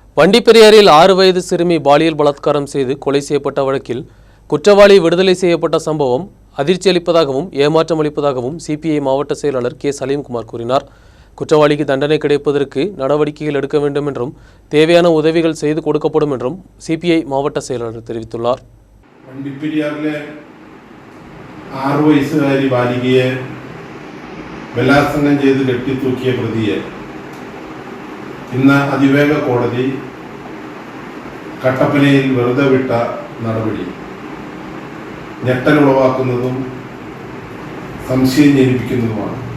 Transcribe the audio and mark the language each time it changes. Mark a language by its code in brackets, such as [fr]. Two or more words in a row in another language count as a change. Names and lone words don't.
[ta] வண்டிப்பெரியாரில் 6 வயது சிறுமி பாலியல் பலாத்காரம் செய்து கொலை செய்யப்பட்ட வழக்கில் குற்றவாளி விடுதலை செய்யப்பட்ட சம்பவம் அதிர்ச்சி அளிப்பதாகவும் ஏமாற்றம் அளிப்பதாகவும் சிபிஐ மாவட்ட செயலாளர் கே சலீம்குமார் கூறினார். குற்றவாளிக்கு தண்டனை கிடைப்பதற்கு நடவடிக்கைகள் எடுக்க வேண்டும் என்றும் தேவையான உதவிகள் செய்து கொடுக்கப்படும் என்றும் சிபிஐ மாவட்ட செயலாளர் தெரிவித்துள்ளார். [ml] വണ്ടിപ്പെരിയാറിലെ 6 വയസ്സുകാരി ബാലികയെ ബലാത്സംഗം ചെയ്ത് കെട്ടിത്തൂക്കിയ പ്രതിയെ ഇന്ന് അതിവേഗ കോടതി കട്ടപ്പനയിൽ വെറുതെ വിട്ട നടപടി ഞെട്ടലുളവാക്കുന്നതും സംശയം ജനിപ്പിക്കുന്നതുമാണ്.